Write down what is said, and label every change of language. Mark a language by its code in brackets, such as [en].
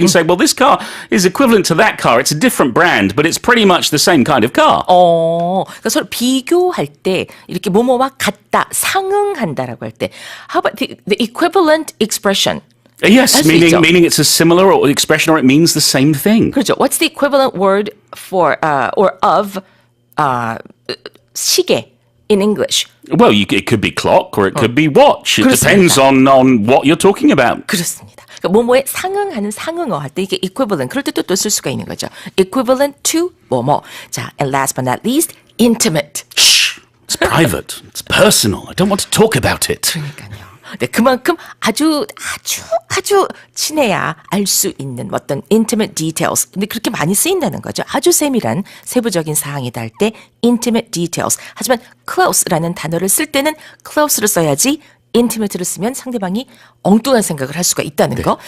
[en] You can say, well, this car is equivalent to that car. It's a different brand, but it's pretty much the same kind of car. [ko] 그러니까 서로 비교할 때 이렇게 뭐뭐와 같다, 상응한다라고 할 때, [en] how about the equivalent expression? Yes, meaning it's a similar or expression or it means the same thing. [ko] 그렇죠. [en] What's the equivalent word for or of 시계 in English? Well, it could be clock or it could be watch. It [ko] 그렇습니다. [en] depends on what you're talking about. [ko] 그렇습니다. 그러니까 뭐뭐에 상응하는 상응어 할 때 이게 equivalent 그럴 때 또 쓸 수가 있는 거죠. [en] equivalent to 뭐뭐. 자, and last but not least, intimate. Shh, it's private. It's personal. I don't want to talk about it. [ko] 그러니까요. 네, 그만큼 아주 친해야 알 수 있는 어떤 intimate details. 근데 그렇게 많이 쓰인다는 거죠. 아주 세밀한 세부적인 사항이다 할 때 intimate details. 하지만 close라는 단어를 쓸 때는 close를 써야지 intimate를 쓰면 상대방이 엉뚱한 생각을 할 수가 있다는 거.